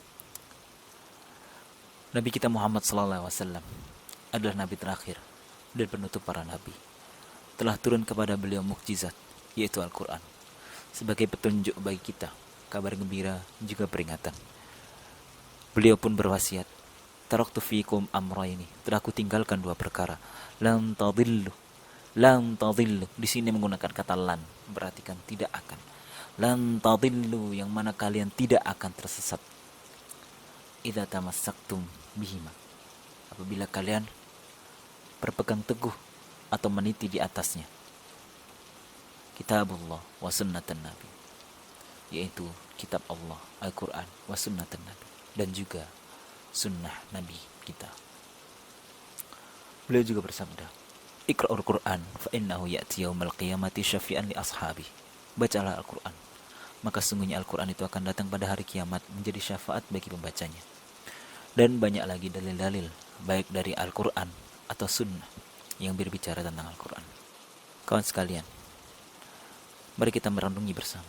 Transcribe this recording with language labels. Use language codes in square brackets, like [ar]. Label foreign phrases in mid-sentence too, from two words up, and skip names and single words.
[id] Nabi kita Muhammad SAW adalah nabi terakhir dan penutup para nabi. Telah turun kepada beliau mukjizat, yaitu Al-Quran, sebagai petunjuk bagi kita, kabar gembira juga peringatan. Beliau pun berwasiat, [ar] "تركت فيكم أمرين." [id] Telah aku tinggalkan dua perkara. [ar] لن تضلوا لن تضلوا. [id] Di sini menggunakan kata lan, berarti kan tidak akan. [ar] لن تضلوا, [id] yang mana kalian tidak akan tersesat. [ar] إذا تمسكتم بهما. [id] Apabila kalian berpegang teguh atau meniti di atasnya. [ar] كتاب الله وسنة النبي, [id] yaitu kitab Allah, Al-Quran, [ar] وسنة النبي, [id] dan juga sunnah Nabi kita. Beliau juga bersabda, [ar] "اقرؤوا القرآن فإنه يأتي يوم القيامة شفيعا لأصحابه." [id] Bacalah Al-Quran, maka sungguhnya Al-Quran itu akan datang pada hari kiamat menjadi syafaat bagi pembacanya. Dan banyak lagi dalil-dalil baik dari Al-Quran atau sunnah yang berbicara tentang Al-Quran. Kawan sekalian, mari kita merenungi bersama.